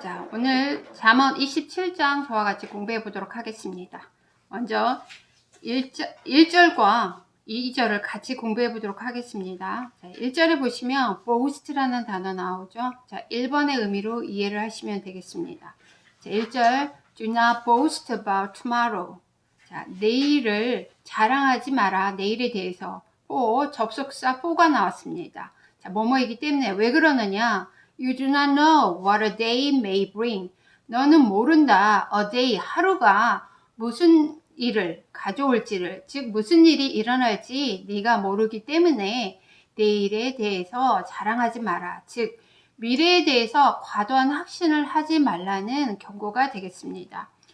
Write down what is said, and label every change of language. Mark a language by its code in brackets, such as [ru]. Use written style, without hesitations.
[ko] 자, 오늘 잠언 27장 저와 같이 공부해 보도록 하겠습니다. 먼저 1절과 2절을 같이 공부해 보도록 하겠습니다. 자, 1절에 보시면 boast라는 단어 나오죠. 자, 1번의 의미로 이해를 하시면 되겠습니다. [en] 자, [ko] 1절 [en] Do not boast about tomorrow. [ko] 자, 내일을 자랑하지 마라. 내일에 대해서 접속사 for가 나왔습니다. 자, 뭐뭐이기 때문에 왜 그러느냐? [en] You do not know what a day may bring. [ko] 너는 모른다. [en] A day, [ko] 하루가 무슨 일을 가져올지를, 즉 무슨 일이 일어날지 네가 모르기 때문에 내일에 대해서 자랑하지 마라. 즉 미래에 대해서 과도한 확신을 하지 말라는 경고가 되겠습니다.